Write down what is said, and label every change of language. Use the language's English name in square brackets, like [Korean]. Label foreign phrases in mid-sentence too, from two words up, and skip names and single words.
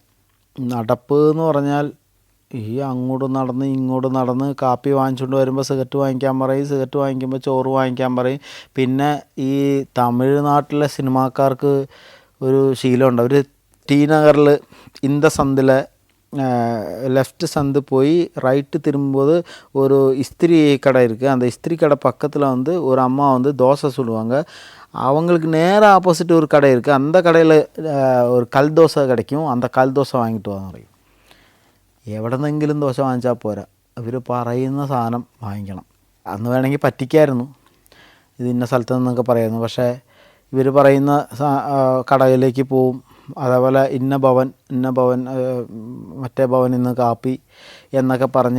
[Malayalam] നടപ്പ് എന്ന് പറഞ്ഞാൽ ഈ അങ്ങോട്ട് നടന്ന് ഇങ്ങോട്ട് നടന്ന് കാപ്പി വാങ്ങിച്ചുകൊണ്ട് വരുമ്പോൾ സിഗരറ്റ് വാങ്ങിക്കാൻ പറയും, സിഗരറ്റ് വാങ്ങിക്കുമ്പോൾ ചോറ് വാങ്ങിക്കാൻ പറയും. പിന്നെ ഈ തമിഴ്നാട്ടിലെ സിനിമാക്കാർക്ക് ഒരു ശീലമുണ്ട്. അവർ ടി നഗറിൽ ഇന്തസന്തിലെ [Tamil] லெஃப்ட் சந்து போய் ரைட்டு திரும்பும்போது ஒரு இஸ்திரி கடை இருக்குது. அந்த இஸ்திரி கடை பக்கத்தில் வந்து ஒரு அம்மா வந்து தோசை சுடுவாங்க. அவங்களுக்கு நேராக ஆப்போசிட் ஒரு கடை இருக்குது. அந்த கடையில் ஒரு கல் தோசை கிடைக்கும். அந்த கல் தோசை வாங்கிட்டு [Malayalam] വാ പറയും. എവിടെ നിന്നെങ്കിലും ദോശ വാങ്ങിച്ചാൽ പോരാ, ഇവർ പറയുന്ന സാധനം വാങ്ങിക്കണം. അന്ന് വേണമെങ്കിൽ പറ്റിക്കായിരുന്നു, ഇത് ഇന്ന സ്ഥലത്ത് നിന്നൊക്കെ പറയുന്നു. പക്ഷേ ഇവർ പറയുന്ന കടയിലേക്ക് പോവും. അതേപോലെ ഇന്ന ഭവൻ മറ്റേ ഭവൻ ഇന്ന് കാപ്പി എന്നൊക്കെ പറഞ്ഞ്.